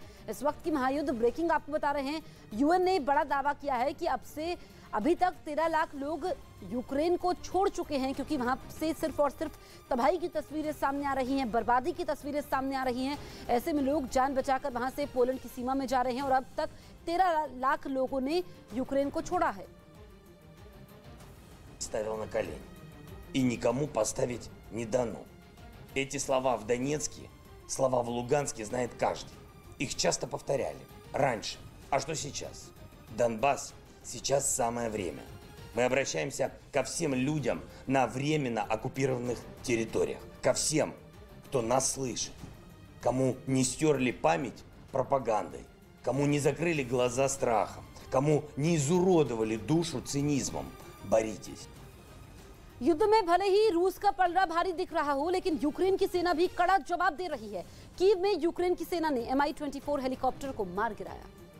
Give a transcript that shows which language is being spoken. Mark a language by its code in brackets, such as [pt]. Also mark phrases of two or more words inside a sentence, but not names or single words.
[hi] इस वक्त की महायुद्ध ब्रेकिंग आपको बता रहे हैं। यूएन ने बड़ा दावा किया है कि अभी तक 13 लाख लोग यूक्रेन को छोड़ चुके हैं, क्योंकि वहां से सिर्फ और सिर्फ तबाही की तस्वीरें सामने आ रही हैं, बर्बादी की तस्वीरें सामने आ रही हैं। ऐसे में लोग जान बचाकर वहां से पोलैंड की सीमा में जा रहे हैं और अब तक 13 लाख लोगों ने यूक्रेन को छोड़ा है। [ru] Ставил на колени. И никому поставить не дано. Эти слова в Донецке, слова в Луганске знает каждый. Их часто повторяли. Раньше. А что сейчас? Донбасс. Сейчас самое время. Мы обращаемся ко всем людям на временно оккупированных территориях. Ко всем, кто нас слышит. Кому не стерли память пропагандой. Кому не закрыли глаза страхом. Кому не изуродовали душу цинизмом. Боритесь. [hi] युद्ध में भले ही रूस का पलड़ा भारी दिख रहा हो, लेकिन यूक्रेन की सेना भी कड़ा जवाब दे रही है। कीव में यूक्रेन की सेना ने Mi-24 हेलीकॉप्टर को मार गिराया।